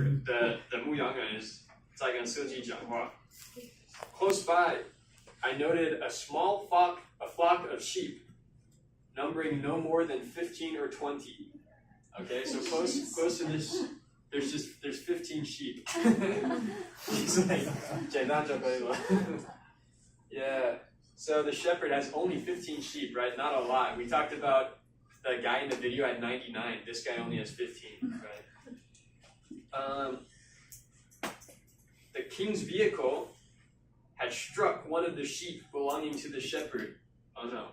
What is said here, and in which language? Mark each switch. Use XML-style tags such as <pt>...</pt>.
<en>The</en> <zh>牧羊人</zh> <en>is</en> <zh>在跟司机讲话.</zh> <en>Close by, I noted a flock of sheep, numbering no more than 15 or 20. Okay, so close to this, there's 15 sheep. He's like,</en> <zh>简单就可以了.</zh> <en>Yeah. So the shepherd has only 15 sheep, right? Not a lot. We talked about the guy in the video had 99. This guy only has 15, right? The king's vehicle had struck one of the sheep belonging to the shepherd. Oh no.</en>